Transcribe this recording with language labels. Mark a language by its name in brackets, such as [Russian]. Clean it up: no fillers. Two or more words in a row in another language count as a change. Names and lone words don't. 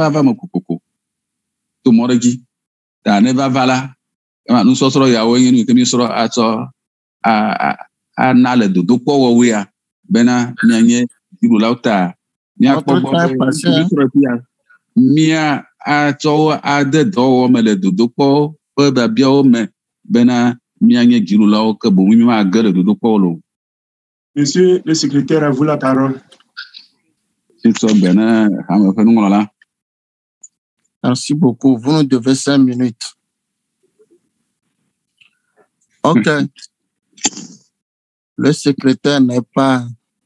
[Ewe] va me kokoko to mɔ ɖe dzi ta ne va la nusɔsrɔ̃ yawo nye nu ke mi srɔ̃ atsɔ ana le dodokɔ wɔwoea bena mianye dziɖulawo ta miakpɔ gbɔ mia atsɔ ade dɔwɔwɔ me le dodokpɔ ƒe biabiawo me bena mianye dziɖulawo ke boŋ miage le dodokpɔwo lo. [French] Monsieur le secrétaire, à vous la parole. Merci beaucoup. Vous nous devez 5 minutes. OK. Le secrétaire n'est pas